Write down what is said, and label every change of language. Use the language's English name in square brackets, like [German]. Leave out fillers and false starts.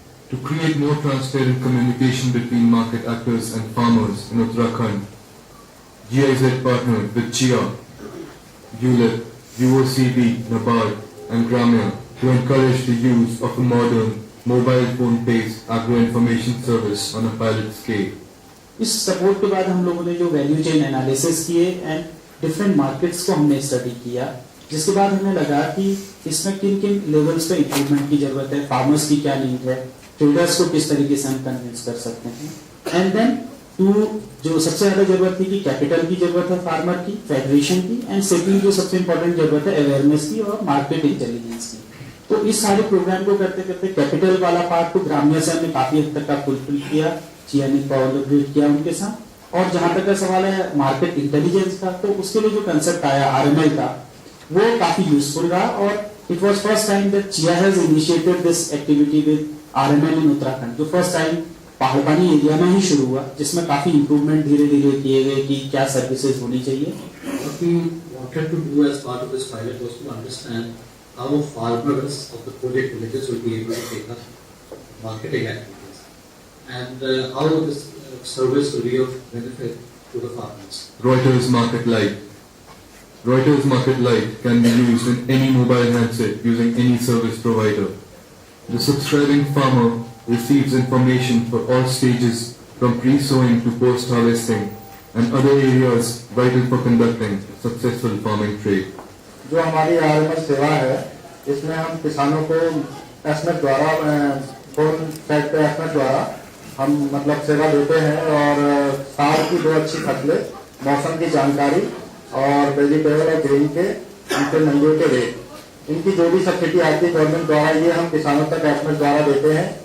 [English] To create more transparent communication between market actors and farmers in Uttarakhand, GIZ partnered with Chia, ULIP, UOCB, NABARD and Gramya to encourage the use of a modern mobile phone-based agro-information service on a pilot scale. [Hindi] इस support के बाद हम लोगों ने जो value chain analysis किए and different markets को हमने स्टडी किया, जिसके बाद हमें लगा कि इसमें किन किन लेवल्स पे इम्प्रूवमेंट की जरूरत है, फार्मर्स की क्या नीड है, ट्रेडर्स को किस तरीके से हम कन्विंस कर सकते हैं। एंड देन जो सबसे ज्यादा जरूरत थी कि कैपिटल की जरूरत है फार्मर की, फेडरेशन की, एंड सेकंड जो सबसे इंपॉर्टेंट जरूरत है अवेयरनेस की और मार्केट इंटेलिजेंस की। तो इस सारे प्रोग्राम को करते करते कैपिटल वाला पार्ट को ग्राम्य से हमने काफी हद तक फुलफिल किया, चिया ने कोलैबोरेट किया उनके साथ। और जहां तक का सवाल है मार्केट इंटेलिजेंस का, तो उसके लिए जो कंसेप्ट आया आरएमएल का, वो काफी यूजफुल रहा। और [English] it was first time that चिया has initiated this activity with RML in Uttarakhand, [Hindi] जो फर्स्ट टाइम पहाड़पानी एरिया में ही शुरू हुआ, जिसमें काफी इंप्रूवमेंट धीरे धीरे किए गए कि क्या सर्विसेज होनी चाहिए। [English] What we wanted to do as part of this pilot was to understand how farmers of the project villages will be able to take up marketing activities and how this service will be of benefit to the farmers. Reuters Market Lite. Reuters Market Lite can be used in any mobile handset using any service provider. The subscribing farmer receives information for all stages from pre-sowing to post-harvesting and other areas vital for conducting successful farming trade. [Hindi] जो हमारी RMS सेवा है, इसमें हम किसानों को SMS द्वारा phone set पे एसएमएस द्वारा हम मतलब सेवा देते हैं, और साल की 2 अच्छी फसलें, मौसम की जानकारी और वेजिटेबल और ग्रीन के उनके मंडियों के रेट, इनकी जो भी सब्सिडी आती है गवर्नमेंट द्वारा, ये हम किसानों तक एसएमएस द्वारा देते हैं।